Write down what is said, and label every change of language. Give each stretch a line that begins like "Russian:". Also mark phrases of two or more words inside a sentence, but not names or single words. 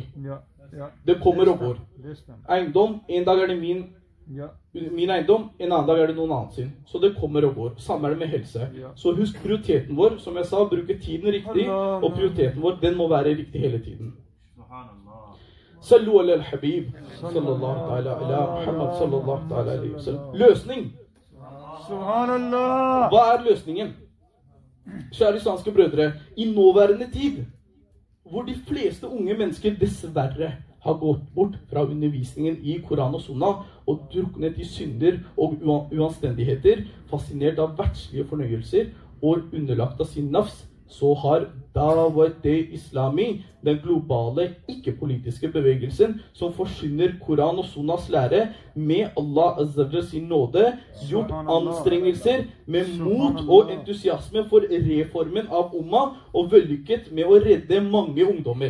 Norwegian: Det kommer og går. Eiendom, en dag er det min eiendom, en annen dag er det noen annen sin. Så det kommer og går. Samme er det med helse. Så husk prioriteten vår, som jeg sa, bruke tiden riktig, og prioriteten vår, den må være riktig hele tiden.
Arabic: صلوا على الحبيب، صلى الله تعالى على محمد، صلى الله تعالى عليه وسلم.
Norwegian: Løsning. Subhanallah. Hva er løsningen? Kjære islamske brødre, i nåværende tid, hvor de fleste unge mennesker dessverre har gått bort fra undervisningen i Koran og Sunnah og druknet i synder og uanstendigheter, fascinert av verdslige fornøyelser og underlagt av sin nafs, så har Dawat-e-Islami, den globale, ikke-politiske bevegelsen som forsyner Koran og Sunnahs lære med Allah Azza sin nåde, gjort anstrengelser med mot og entusiasme for reformen av Ummah og vellykket med å redde mange ungdommer.